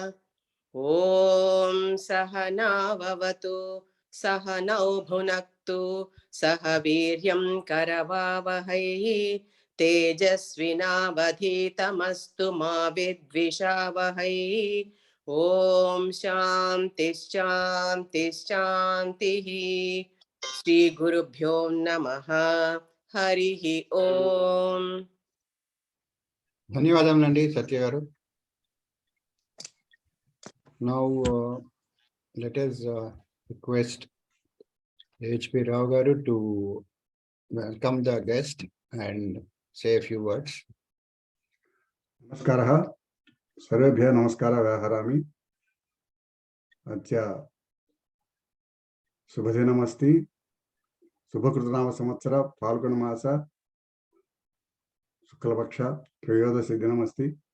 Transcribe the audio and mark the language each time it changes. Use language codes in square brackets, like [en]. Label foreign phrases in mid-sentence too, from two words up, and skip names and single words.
[sa] ॐ सहनाववतु सहनौ भुनक्तु सह वीर्यं करवावहै तेजस्विनावधीतमस्तु मा विद्विषावहै ॐ शान्ति शान्ति शान्तिः श्रीगुरुभ्यो नमः हरिः ॐ [te] ధన్యవాదములండి సత్య గారు. [en] Now let us request HP Rao garu to welcome the guest and say a few words. [sa] नमस्कारः सर्वेभ्यः नमस्कारः व्याहरामि। अद्य शुभदिनमस्ति। शुभकृतनाम संवत्सर फाल्गुनमास शुक्लपक्ष त्रयोदशी दिनमस्ति।